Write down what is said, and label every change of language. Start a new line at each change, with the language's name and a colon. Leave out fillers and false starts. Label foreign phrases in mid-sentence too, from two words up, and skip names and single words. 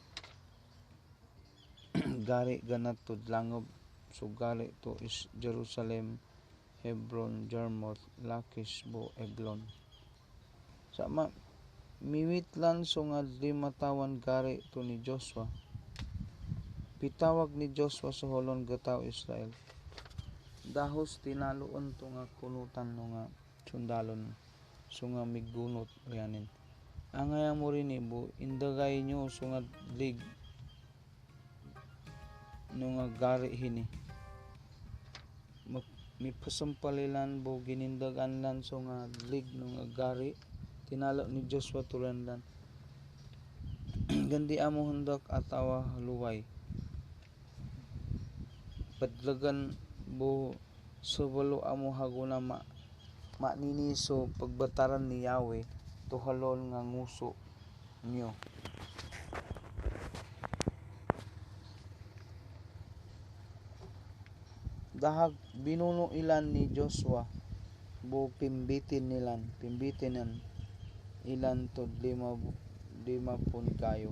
Matigsalug Manobo: gari ganatod langab so gari to is Jerusalem Hebron Jarmuth Lakish bo Eglon sama miwit lan so nga 5 tawan gari to ni Joshua pitawag ni Joshua sa holon gataw Israel dahos tinaloon to nga kunutan no nga sundalon so nga migunot rianin angay mo rin ibo indagay nyo so nga lig no nga gari hini mipasampalilan bo ginindagan lan so nga lig no nga gari tinalo ni Joshua tulan lan gandi amo hundak atawa luway padlagan bo subalo amo haguna manini so pagbataran ni Yahweh tuhalon nga nguso nyo. Dahag binuno ilan ni Joshua bu pimbitinan ilan to lima pun kayo.